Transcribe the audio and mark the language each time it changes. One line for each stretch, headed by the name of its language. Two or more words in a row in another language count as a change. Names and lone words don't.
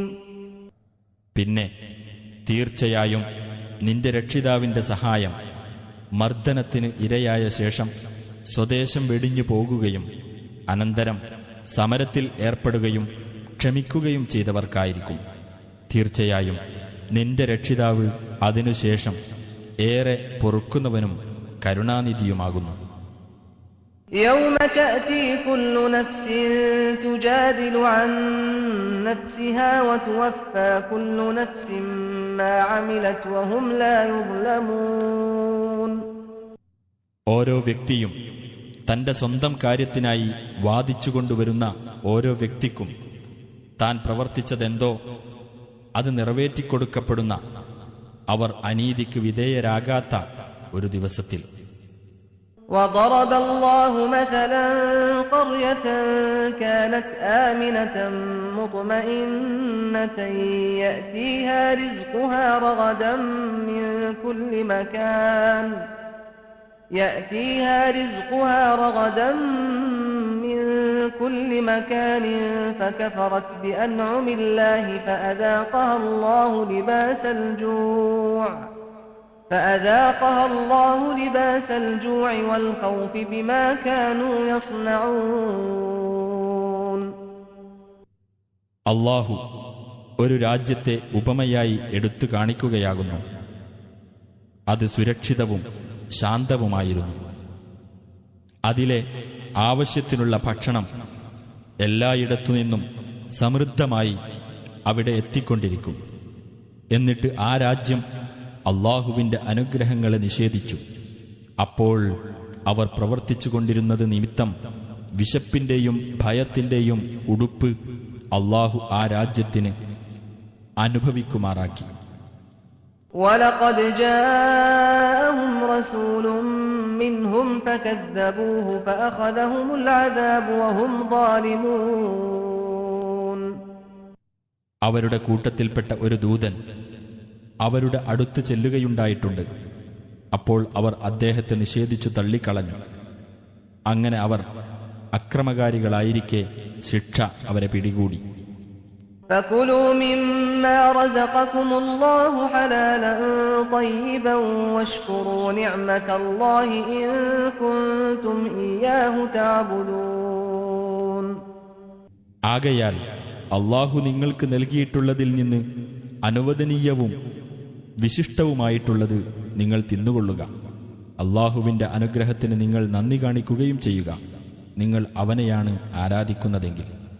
Malayalam: പിന്നെ തീർച്ചയായും നിന്റെ രക്ഷിതാവിന്റെ സഹായം മർദ്ദനത്തിന് ഇരയായ ശേഷം സ്വദേശം വെടിഞ്ഞു പോകുകയും അനന്തരം സമരത്തിൽ ഏർപ്പെടുകയും ക്ഷമിക്കുകയും ചെയ്തവർക്കായിരിക്കും. തീർച്ചയായും നിന്റെ രക്ഷിതാവ് അതിനുശേഷം ഏറെ പൊറുക്കുന്നവനും കരുണാനിധിയുമാകുന്നു.
Arabic: يوم تأتي كل نفس تجادل عن نفسها وتوفى كل نفس ما عملت وهم لا يظلمون.
Malayalam: ഓരോ വ്യക്തിയും തന്റെ സ്വന്തം കാര്യത്തിനായി വാദിച്ചുകൊണ്ടുവരുന്ന ഓരോ വ്യക്തിക്കും താൻ പ്രവർത്തിച്ചതെന്തോ അത് നിറവേറ്റിക്കൊടുക്കപ്പെടുന്ന, അവർ അനീതിക്ക് വിധേയരാകാത്ത ഒരു ദിവസത്തിൽ.
Arabic: وضرب الله مثلا قرية كانت آمنة مطمئنة يأتيها رزقها رغدا من كل مكان فكفرت بأنعم الله فأذاقها الله لباس الجوع والخوف بما كانوا يصنعون.
Malayalam: അല്ലാഹു ഒരു രാജ്യത്തെ ഉപമയായി എടുത്തു കാണിക്കുകയാകുന്നു. അത് സുരക്ഷിതവും ശാന്തവുമായിരുന്നു. അതിലെ ആവശ്യത്തിനുള്ള ഭക്ഷണം എല്ലായിടത്തുനിന്നും സമൃദ്ധമായി അവിടെ എത്തിക്കൊണ്ടിരിക്കും. എന്നിട്ട് ആ രാജ്യം അല്ലാഹുവിന്റെ അനുഗ്രഹങ്ങളെ നിഷേധിച്ചു. അപ്പോൾ അവർ പ്രവർത്തിച്ചുകൊണ്ടിരുന്നത് നിമിത്തം വിശപ്പിന്റെയും ഭയത്തിന്റെയും ഉടുപ്പ് അല്ലാഹു ആ രാജ്യത്തിന് അനുഭവിക്കുമാറാക്കി.
Arabic: وَلَقَدْ جَاءَهُمْ رَسُولٌ مِّنْهُمْ فَكَذَّبُوهُ فَأَخَذَهُمُ الْعَذَابُ وَهُمْ ظَالِمُونَ.
Malayalam: അവരുടെ കൂട്ടത്തിൽപ്പെട്ട ഒരു ദൂതൻ അവരുടെ അടുത്ത് ചെല്ലുകയുണ്ടായിട്ടുണ്ട്. അപ്പോൾ അവർ അദ്ദേഹത്തെ നിഷേധിച്ചു തള്ളിക്കളഞ്ഞു. അങ്ങനെ അവർ അക്രമകാരികളായിരിക്കെ ശിക്ഷ അവരെ പിടികൂടി.
Arabic: فكلوا مما رزقكم الله حلالا طيبا واشكروا نعمة الله إن كنتم إياه تعبدون.
Malayalam: ആകയാൽ അല്ലാഹു നിങ്ങൾക്ക് നൽകിയിട്ടുള്ളതിൽ നിന്ന് അനുവദനീയവും വിശിഷ്ടവുമായിട്ടുള്ളത് നിങ്ങൾ തിന്നുകൊള്ളുക. അല്ലാഹുവിന്റെ അനുഗ്രഹത്തിന് നിങ്ങൾ നന്ദി കാണിക്കുകയും ചെയ്യുക, നിങ്ങൾ അവനെയാണ് ആരാധിക്കുന്നതെങ്കിൽ.